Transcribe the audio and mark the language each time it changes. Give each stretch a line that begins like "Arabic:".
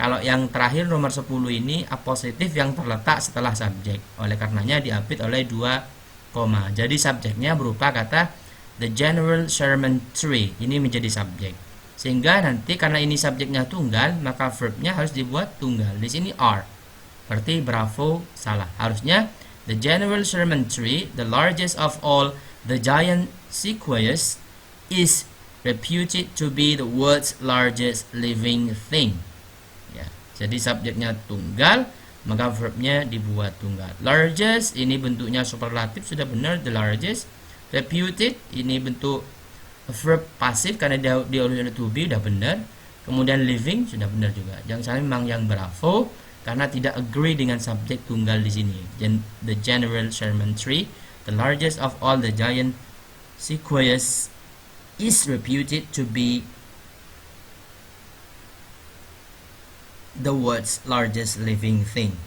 Indonesian: Kalau yang terakhir nomor 10 ini positif yang terletak setelah subjek. Oleh karenanya diapit oleh dua koma. Jadi subjeknya berupa kata the general Sherman tree. Ini menjadi subjek. Sehingga nanti karena ini subjeknya tunggal, maka verbnya harus dibuat tunggal. Di sini are. Berarti bravo salah.
English: Harusnya the general Sherman tree, the largest of all the giant sequoias, is reputed to be the world's largest living thing.
Indonesian: Ya, jadi subjeknya tunggal, maka verbnya dibuat tunggal. Largest ini bentuknya superlatif, sudah benar, the largest. Reputed ini bentuk verb pasif karena dia original to be, sudah benar. Kemudian living sudah benar juga. Yang saya memang yang bravo karena tidak agree dengan subjek tunggal di sini.
English: The general Sherman tree, the largest of all the giant sequoias, is reputed to be the world's largest living thing.